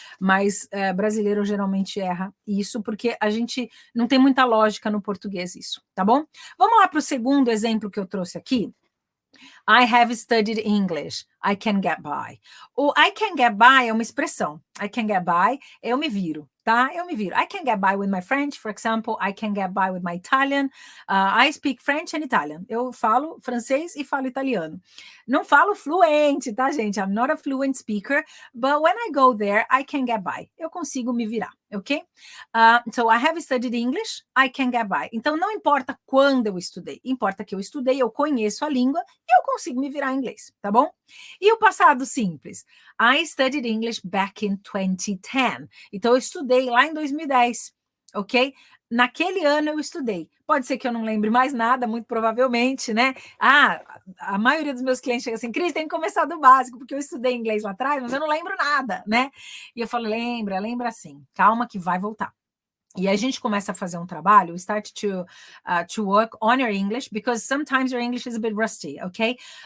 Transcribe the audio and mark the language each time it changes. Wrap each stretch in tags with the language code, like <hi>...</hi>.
<pt>Mas brasileiro geralmente erra isso, porque a gente não tem muita lógica no português isso, tá bom? Vamos lá para o segundo exemplo que eu trouxe aqui.</pt> <en>I have studied English. I can get by.</en> <pt>O</pt> <en>I can get by</en> <pt>é uma expressão.</pt> <en>I can get by,</en> <pt>eu me viro, tá? Eu me viro.</pt> <en>I can get by with my French, for example. I can get by with my Italian. I speak French and Italian.</en> <pt>Eu falo francês e falo italiano. Não falo fluente, tá, gente?</pt> <en>I'm not a fluent speaker, but when I go there, I can get by.</en> <pt>Eu consigo me virar, ok?</pt> <en>So I have studied English, I can get by.</en> <pt>Então, não importa quando eu estudei, importa que eu estudei, eu conheço a língua e eu consigo me virar em inglês, tá bom? E o passado simples?</pt> <en>I studied English back in 2010.</en> <pt>Então, eu estudei lá em 2010, ok? Naquele ano eu estudei. Pode ser que eu não lembre mais nada, muito provavelmente, né? A maioria dos meus clientes chega assim, Cris, tem que começar do básico, porque eu estudei inglês lá atrás, mas eu não lembro nada, né? E eu falo, lembra sim. Calma que vai voltar. E a gente começa a fazer um trabalho,</pt> <en>start to work on your English, because sometimes your English is a bit rusty, ok?</en>